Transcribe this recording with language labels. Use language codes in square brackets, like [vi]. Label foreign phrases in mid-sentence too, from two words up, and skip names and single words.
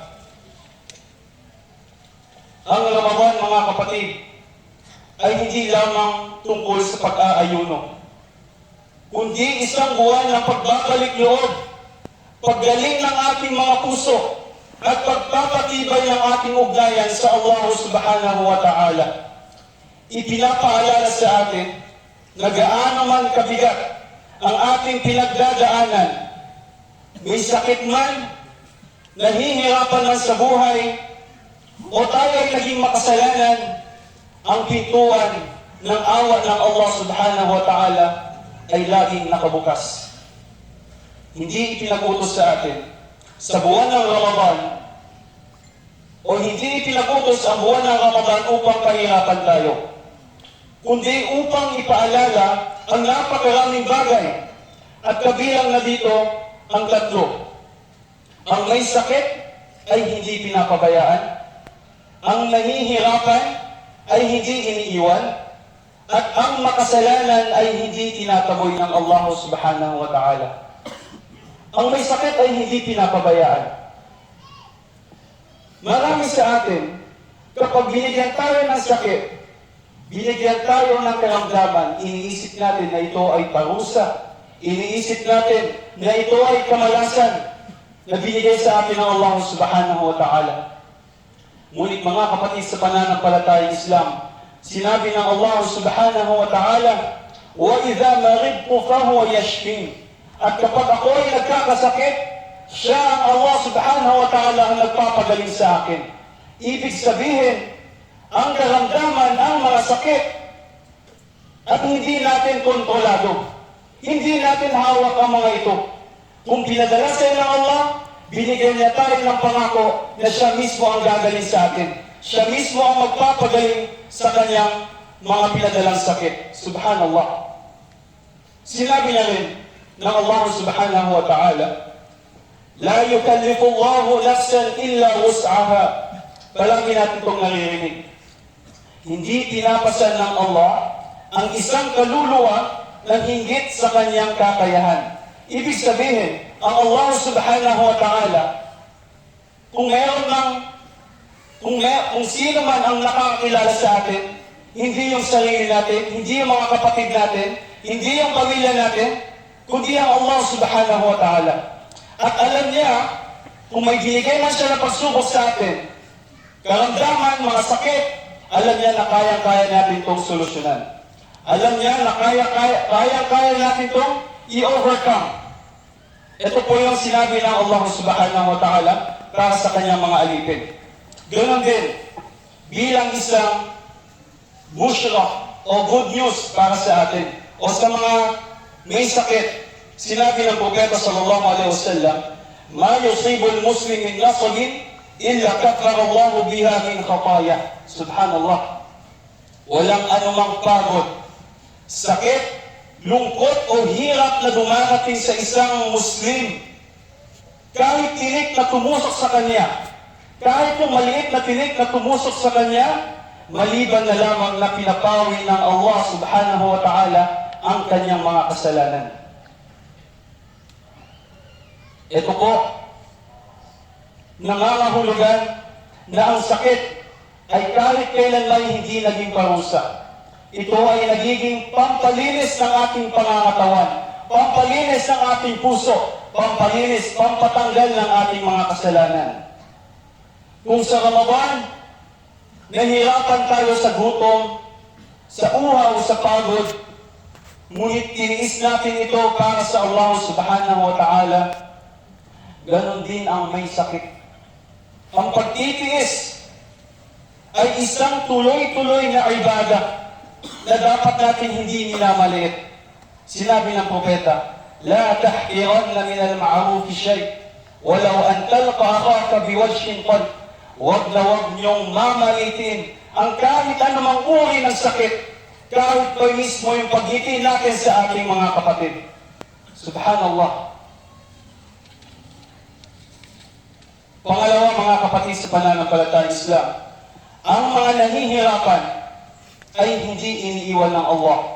[tl] Ang Ramadan, mga kapatid, ay hindi lamang tungkol sa pag-aayuno, kundi isang buwan ng pagbabalik loob, paggaling ng ating mga puso, at pagpapatibay ng ating ugnayan sa Allah [ar] سبحانه وتعالى. [tl] Ipinapaalala sa atin na gaano man kabigat ang ating pinagdadaanan, may sakit man, nahihirapan man sa buhay, o tayo ay naging makasalanan, ang pintuan ng awa ng Allah [ar] سبحانه وتعالى [tl] ay laging nakabukas. Hindi ipinagutos sa atin sa buwan ng Ramadan o hindi ipinagutos ang buwan ng Ramadan upang pahirapan tayo, kundi upang ipaalala ang napakaraming bagay. At kabilang na dito ang tatlo. Ang may sakit ay hindi pinapabayaan, ang nahihirapan ay hindi iniiwan, at ang makasalanan ay hindi tinataboy ng Allah [ar] سبحانه وتعالى. [tl] Ang may sakit ay hindi pinapabayaan. Marami sa atin, kapag binigyan tayo ng sakit, binigyan tayo ng karamdaman, iniisip natin na ito ay parusa. Iniisip natin na ito ay kamalasan na binigay sa atin ng Allah [ar] سبحانه وتعالى. [tl] Ngunit mga kapatid sa pananampalatayang Islam, sinabi ng Allah [ar] سبحانه وتعالى, وَإِذَا مَرِضْتُ فَهُوَ يَشْفِينِ. [tl] At kapag ako ay nagkakasakit, siya ang Allah [ar] سبحانه وتعالى [tl] ang nagpapagaling sa akin. Ibig sabihin, ang karamdaman, ang mga sakit, at hindi natin kontrolado. Hindi natin hawak ang mga ito. Kung pinadala sa ng Allah, binigyan niya tayo ng pangako na siya mismo ang gagaling sa atin. Siya mismo ang magpapagaling sa kanyang mga pinadalang sakit. [ar] Subhanallah. [tl] Sinabi niya rin ng [ar] Allah سبحانه وتعالى لا يكلف الله نفسا إلا وسعها. [tl] Palagi natin itong naririnig. Hindi pinapasan ng Allah ang isang kaluluwa ng hinggit sa kanyang kakayahan. Ibig sabihin, ang Allah [ar] سبحانه وتعالى, [tl] kung sino man ang nakakilala sa atin, hindi yung sarili natin, hindi yung mga kapatid natin, hindi yung pamilya natin, kundi ang Allah [ar] سبحانه وتعالى. [tl] At alam niya, kung may binigay man siya na pagsubok sa atin, karamdaman, mga sakit, alam niya na kaya-kaya natin itong solusyonan. Alam niya na kaya natin itong i-overcome. Ito po yung sinabi ng Allah [ar] سبحانه وتعالى [tl] para sa kanyang mga alipin. Ganon din, bilang isang bushra o [en] good news [tl] para sa atin o sa mga may sakit, sinabi ng Propeta [ar] صلى الله عليه وسلم ما يصيب المسلم من نصب إلا كفر الله بها من خطايا. [tl] Subhanallah. Walang anumang pagod, sakit, lungkot o hirap na dumarating sa isang Muslim. Kahit tinik na tumusok sa kanya, kahit yung maliit na tinik na tumusok sa kanya, maliban na lamang na pinapawi ng Allah [ar] سبحانه وتعالى [tl] ang kanyang mga kasalanan. Ito po, nangangahulugan na ang sakit ay kahit kailan may hindi naging parusa. Ito ay nagiging pampalinis ng ating pangangatawan, pampalinis ng ating puso, pampalinis, pampatanggal ng ating mga kasalanan. Kung sa Ramadan, nahihirapan tayo sa gutom, sa uhaw, sa pagod, ngunit tiniis natin ito para sa Allah [ar] سبحانه وتعالى, [tl] ganon din ang may sakit. Ang pagtitiis ay isang tuloy-tuloy na ibadah na dapat natin hindi minamaliit. Sinabi ng Propeta, [ar] لا تحقرن من المعروف شيئا ولو أن تلقى أخاك بوجه قلب. [tl] Huwag na huwag niyong mamalitin ang kahit anumang uri ng sakit, kahit pa mismo yung pagngiti natin sa ating mga kapatid. Subhanallah. Pangalawa, mga kapatid sa pananampalatayang Islam, ang mga nahihirapan ay hindi iniiwan ng Allah.